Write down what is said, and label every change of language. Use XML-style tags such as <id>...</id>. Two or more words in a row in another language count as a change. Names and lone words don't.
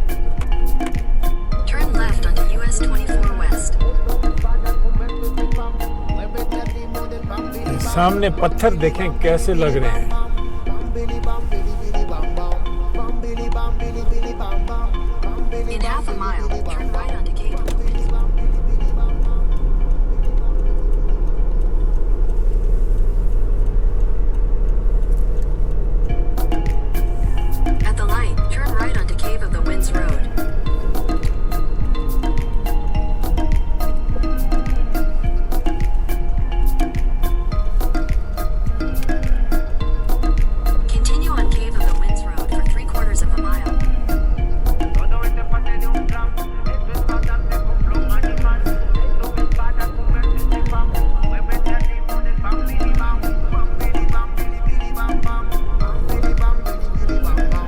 <en>Turn left onto US 24 West.</en> <hi>सामने पत्थर देखें कैसे लग रहे हैं।</hi> <en>In half a mile, turn right onto Cave of the Winds. At the light, turn right onto Cave of the Winds Road. Continue on Cave of the Winds Road for 3/4 of a mile.</en> <es>Todo este parte de un plan, esto es bastante complejo animal. Esto es para convertirse en fan. Muévete al ritmo del bam, bili bam. Bam, bili bam, bili bili bam bam. Bam, bili bam, bili bili bam bam.</es>